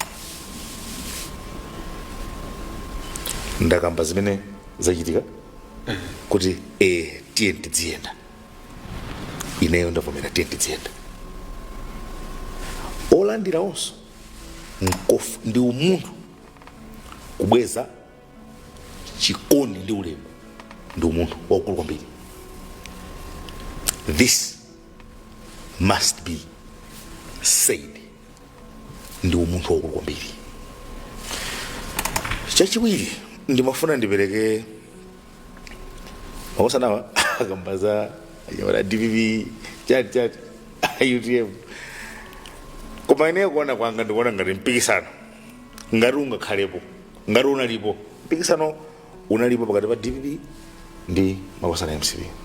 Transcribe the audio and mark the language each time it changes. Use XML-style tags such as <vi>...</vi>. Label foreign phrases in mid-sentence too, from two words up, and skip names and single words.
<ny>Ndakamba zimene zachitika kuti tiye tidzienda, ineyo ndavomera tiye tidzienda. Olandira onso nkofu ndi umunthu kubweza chikondi ndi ulemu ndi umunthu waukulu kwambiri.</ny> <en>This must be said.</en> <ny>Ndi umunthu waukulu kwambiri. Chachiwiri ndimafuna ndipereke maosanawa akambaza Chakwera DPP chat UTM koma ine kuona kwanga ndikuona ngati mpikisano ngati ungakhalepo ngati unalipo mpikisano unalipo pakati pa DPP ndi makosana MCP.</ny>